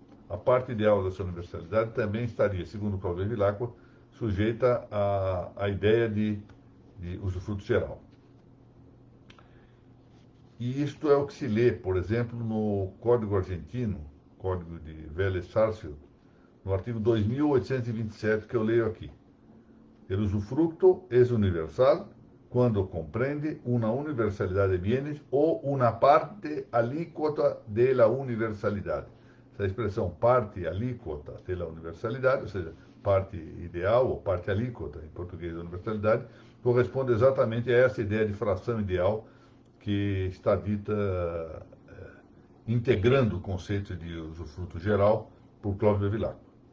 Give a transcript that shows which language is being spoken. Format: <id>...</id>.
<pt>A parte ideal dessa universalidade também estaria, segundo Cláudio Bevilacqua, sujeita à ideia de usufruto geral. E isto é o que se lê, por exemplo, no Código Argentino, Código de Vélez Sarsfield, no artigo 2827, que eu leio aqui.</pt> <es>El usufructo es universal cuando comprende una universalidad de bienes o una parte alíquota de la universalidad.</es> <pt>Essa expressão parte alíquota de la universalidade, ou seja, parte ideal ou parte alíquota, em português da universalidade, corresponde exatamente a essa ideia de fração ideal que está dita integrando o conceito de usufruto geral por Cláudio Bevilacqua.</pt>